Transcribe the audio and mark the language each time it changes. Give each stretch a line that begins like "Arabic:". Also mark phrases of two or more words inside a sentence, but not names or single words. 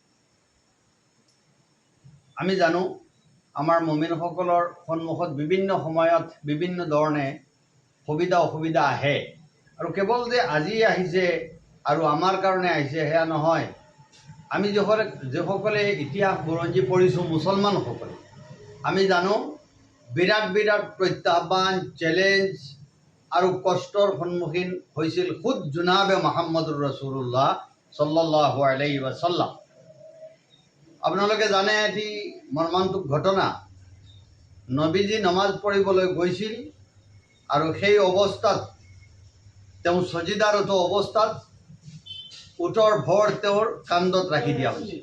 Assamese: আমি জানো আমাৰ মুমিনসকলৰ সন্মুখত বিভিন্ন সময়ত বিভিন্ন ধৰণে সুবিধা অসুবিধা আহে, আৰু কেৱল যে আজি আহিছে আৰু আমাৰ কাৰণে আহিছে সেয়া নহয়। আমি যিসকলে ইতিহাস বুৰঞ্জী পঢ়িছোঁ মুছলমানসকলে, আমি জানো বিৰাট বিৰাট প্ৰত্যাহ্বান, চেলেঞ্জ আৰু কষ্টৰ সন্মুখীন হৈছিল খুদ জনাবে
Arabic: محمد رسول الله صلى الله عليه وسلم.
Assamese: আপোনালোকে জানে এটি মৰ্মান্তিক ঘটনা। নবীজী নমাজ পঢ়িবলৈ গৈছিল আৰু সেই অৱস্থাত তেওঁ সজিদাৰত অৱস্থাত উটৰ ভৰ তেওঁৰ কান্ধত ৰাখি দিয়া হৈছিল।